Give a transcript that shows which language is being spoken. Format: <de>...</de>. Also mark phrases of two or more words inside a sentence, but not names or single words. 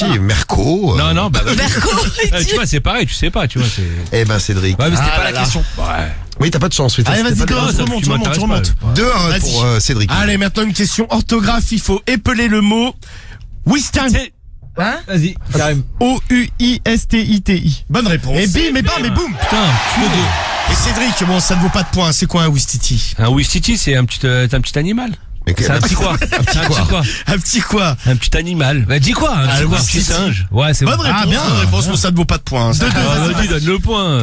<fr>aussi, Merco. Non, non, bah, Merco, tu vois, c'est pareil, tu sais pas, tu vois, c'est. Eh ben Cédric. Ouais, mais c'était Ah pas là la là. question. Ouais. Oui, t'as pas de chance. Oui, Allez, vas-y, c'était pas commence, de- remonte, Tu remonte, m'intéresses remonte. pas. 2-1 Vas-y. pour Cédric. Allez, maintenant une question orthographe, il faut épeler le mot Wistan. hein? Vas-y, Karim. O-U-I-S-T-I-T-I. Bonne réponse. Et bim, et bam, et boum. Putain, Et Cédric, bon, ça ne vaut pas de points. C'est quoi un Wistiti? un Wistiti, c'est un petit animal. Mais C'est un petit quoi? Un petit quoi? Un petit quoi? Un petit animal. Bah, dis quoi? Un petit singe. Ouais, c'est Bonne réponse. Bien, bonne réponse, mais ça ne vaut pas de points. Vas-y, donne le point.</fr>